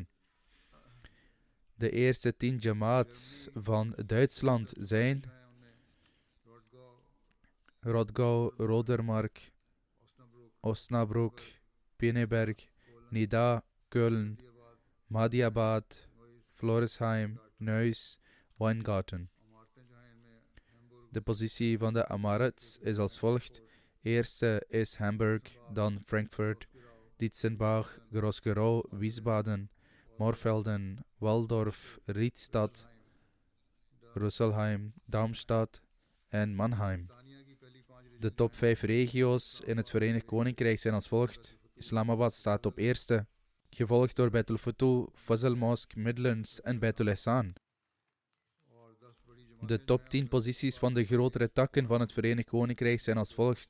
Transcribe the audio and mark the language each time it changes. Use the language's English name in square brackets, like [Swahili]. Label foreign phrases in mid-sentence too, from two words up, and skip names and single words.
[Dutch] De eerste 10 Jamaats van Duitsland zijn Rodgau, Rodermark, Osnabrück, Pinneberg, Nida, Köln, Mahdiabad, Floresheim, Neuss, Weingarten. De positie van de Amarats is als volgt. Eerste is Hamburg, dan Frankfurt, Dietzenbach, Groß-Gerau, Wiesbaden, Morfelden, Waldorf, Riedstad, Rüsselsheim, Darmstadt en Mannheim. De top 5 regio's in het Verenigd Koninkrijk zijn als volgt. Islamabad staat op eerste, gevolgd door Beit el-Futuh, Fazl Mosque, Midlands en Beit el-Ihsan. De top 10 posities van de grotere takken van het Verenigd Koninkrijk zijn als volgt.